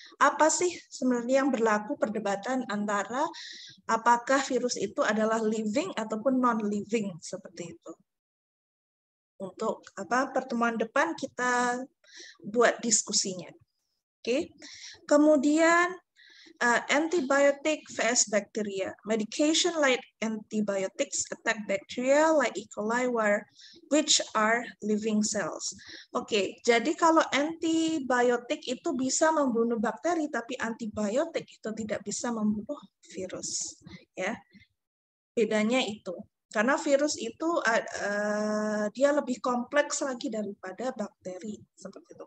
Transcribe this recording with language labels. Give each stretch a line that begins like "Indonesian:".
Indonesian: Apa sih sebenarnya yang berlaku perdebatan antara apakah virus itu adalah living ataupun non-living seperti itu. Untuk pertemuan depan kita buat diskusinya. Oke. Kemudian
English: antibiotic vs bacteria. Medication like antibiotics attack bacteria like E. coli which are living cells.
Indonesian: Oke, jadi kalau antibiotik itu bisa membunuh bakteri, tapi antibiotik itu tidak bisa membunuh virus. Ya, bedanya itu. Karena virus itu dia lebih kompleks lagi daripada bakteri. Seperti itu.